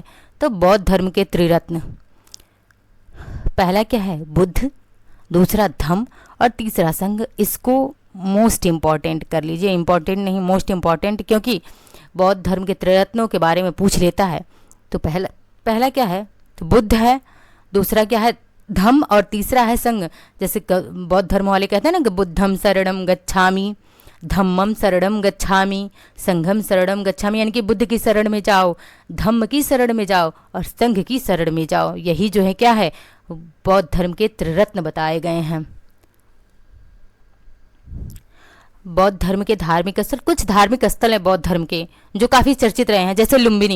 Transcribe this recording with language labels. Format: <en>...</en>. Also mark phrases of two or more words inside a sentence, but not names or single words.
<hi>तो बौद्ध धर्म के त्रिरत्न, पहला क्या है, बुद्ध, दूसरा धम्म और तीसरा संघ। इसको</hi> <en>most important</en> <hi>कर लीजिए, इम्पॉर्टेंट नहीं,</hi> <en>most important,</en> <hi>क्योंकि बौद्ध धर्म के त्रिरत्नों के बारे में पूछ लेता है। तो पहला क्या है, तो बुद्ध है, दूसरा क्या है, धम्म और तीसरा है संघ। जैसे बौद्ध धर्म वाले कहते हैं ना कि</hi> <pi>बुद्धम शरणम गच्छामि, धम्मम शरणम गच्छामि, संघम शरणम गच्छामि,</pi> <hi>यानी कि बुद्ध की शरण में जाओ, धम्म की शरण में जाओ और संघ की शरण में जाओ। यही जो है क्या है, बौद्ध धर्म के त्रिरत्न बताए गए हैं। बौद्ध धर्म के धार्मिक स्थल, कुछ धार्मिक स्थल है बौद्ध धर्म के जो काफ़ी चर्चित रहे हैं, जैसे लुम्बिनी।</hi>